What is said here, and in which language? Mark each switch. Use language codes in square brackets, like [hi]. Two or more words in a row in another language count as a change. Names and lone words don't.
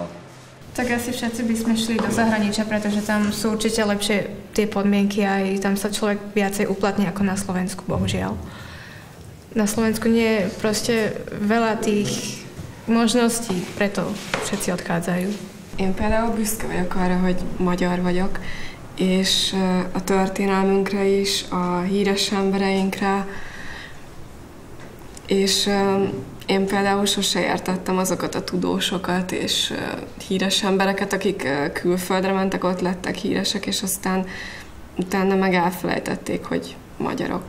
[sk] Tak asi všetci by sme šli do zahraničia, pretože tam sú určite lepšie tie podmienky a aj tam sa človek viacej uplatní ako na Slovensku, bohužiaľ. Na Slovensku nie je proste veľa tých možností, preto všetci odchádzajú. [hu] Én például büszke vagyok arra, hogy magyar vagyok, és a történelmünkre is, a híres embereinkre, és én például sose értettem azokat a tudósokat és híres embereket, akik külföldre mentek, ott lettek híresek, és aztán utána meg elfelejtették, hogy magyarok.